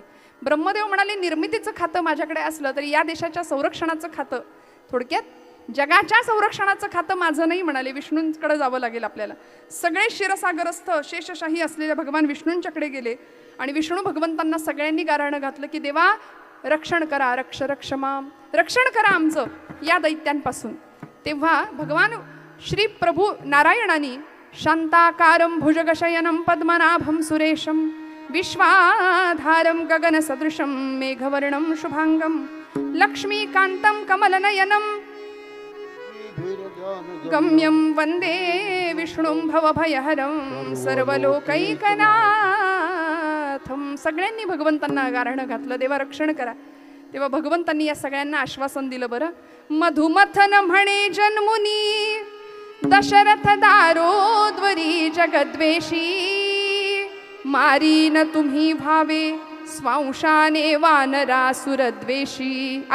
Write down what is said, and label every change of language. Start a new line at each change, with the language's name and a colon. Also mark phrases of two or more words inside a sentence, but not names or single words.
Marathi: ब्रह्मदेव म्हणाले, निर्मितीचं खातं माझ्याकडे असलं तरी या देशाच्या संरक्षणाचं खातं, थोडक्यात जगाच्या संरक्षणाचं खातं माझं नाही म्हणाले. विष्णूंकडे जावं लागेल आपल्याला. सगळे क्षीरसागरस्थ शेषशाही असलेल्या भगवान विष्णूंच्याकडे गेले आणि विष्णू भगवंतांना सगळ्यांनी गाऱ्हाणं घातलं की देवा रक्षण करा,
Sanskrit: रक्ष माम,
Marathi: रक्षण करा आमचं या दैत्यांपासून. तेव्हा भगवान श्री प्रभू नारायणानी
Sanskrit: शांताकारं भुजगशयनं पद्मनाभं सुरेशं विश्वाधारं गगनसदृशं मेघवर्णं शुभांगं लक्ष्मीकान्तं कमलनयनं गम्यं वंदे विष्णुं भवभयहरं सर्वलोकैकनाथं.
Marathi: सगळ्यांनी भगवंतांना गाऱ्हाणं घातलं, देवा रक्षण करा. तेव्हा भगवंतांनी या सगळ्यांना आश्वासन दिलं. बरं, मधुमथन म्हणे जन्मुनी दशरथ दारोद्वरी जगद्वेषी, मारीन तुम्ही भावे स्वांशाने वानरासुरद्वेषी.